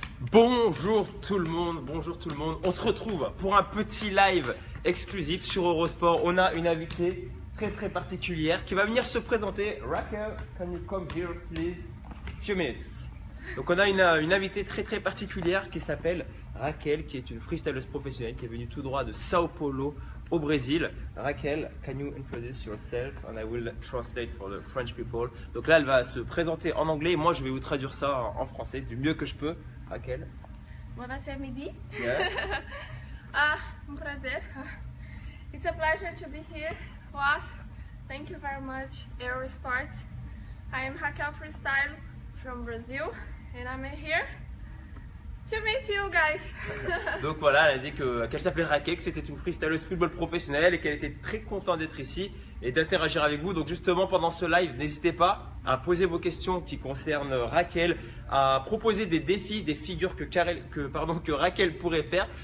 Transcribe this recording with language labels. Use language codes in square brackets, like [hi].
[fr] Bonjour tout le monde, On se retrouve pour un petit live exclusif sur Eurosport. On a une invitée très particulière qui va venir se présenter. [en] Raquel, can you come here please? Few minutes. [fr] Donc on a une invitée très particulière qui s'appelle Raquel, qui est une freestyleuse professionnelle qui est venue tout droit de Sao Paulo au Brésil. [en] Raquel, can you introduce yourself and I will translate for the French people. [fr] Donc là elle va se présenter en anglais et moi je vais vous traduire ça en français du mieux que je peux. Raquel. [pt] Boa noite, Midi. [en] Yeah. [pt] Prazer. [en] It's a pleasure to be here. Was, thank you very much, Eurosport. I am Raquel Freestyle from Brazil, and I'm here to meet you guys. [fr] Donc voilà, elle a dit qu'elle s'appelait Raquel, que c'était une freestyleuse football professionnelle et qu'elle était très contente d'être ici et d'interagir avec vous. Donc justement pendant ce live, n'hésitez pas à poser vos questions qui concernent Raquel, à proposer des défis, des figures que Raquel pourrait faire.